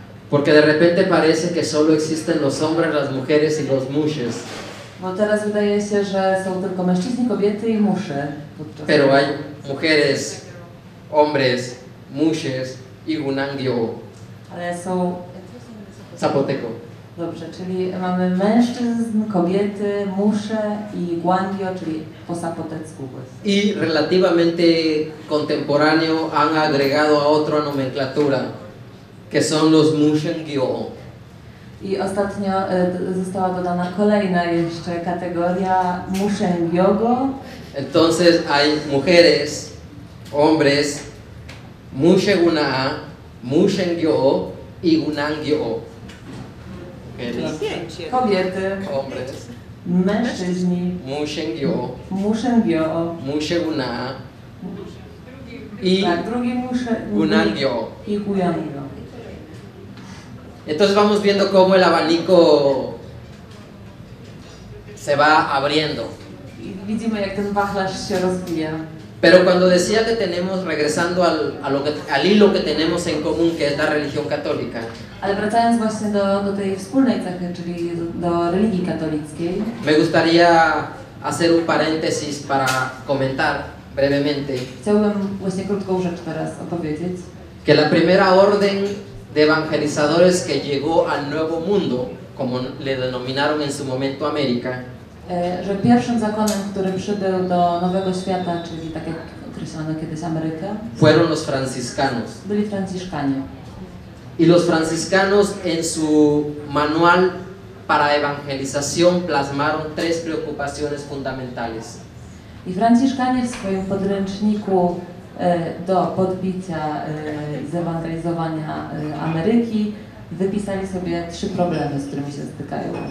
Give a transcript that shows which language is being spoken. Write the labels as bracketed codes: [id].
[es] Porque de repente parece que solo existen los hombres, las mujeres y los mushes. [pl] Bo teraz wydaje się, że są tylko mężczyźni, kobiety i musze. [es] Pero hay mujeres, hombres, mushes y gunangyo. [pl] Ale są... [es] Zapoteco. [pl] Dobrze, czyli mamy mężczyzn, kobiety, musze i guangio, czyli po zapotecku. [es] Y relativamente contemporáneo han agregado a otra nomenclatura, que son los mushengyo. [pl] I ostatnio została dodana kolejna jeszcze kategoria mushengyogo, [es] Entonces hay mujeres, hombres, Musheguna, Mushengyo y Gunangyo. Mujeres, [pl] Kobiety, [es] hombres, [pl] mężczyźni, [es] Mushengyo, [pl] Mushengyo, [es] Musheguna y [pl] tak, drugi [es] Gunangyo. [pl] i Guyangyo. [es] Entonces vamos viendo cómo el abanico se va abriendo. [pl] I widzimy, jak ten wachlarz się rozwija. [es] Pero cuando decía que tenemos, regresando al hilo que tenemos en común, que es la religión católica, [pl] Ale wracając właśnie do tej wspólnej cechy, czyli do religii katolickiej, [es] me gustaría hacer un paréntesis para comentar brevemente [pl] chciałbym właśnie krótką rzecz teraz opowiedzieć. [es] que la primera orden de evangelizadores que llegó al Nuevo Mundo, como le denominaron en su momento América, [pl] Że pierwszym zakonem, który przybył do Nowego Świata, czyli tak jak określono kiedyś Amerykę, [es] fueron los franciscanos. [pl] byli Franciszkanie. [es] Y los franciscanos en su manual para evangelización plasmaron tres preocupaciones fundamentales. [pl] I Franciszkanie w swoim podręczniku do podbicia i zewangelizowania Ameryki wypisali sobie 3 problemy, z którymi się stykają.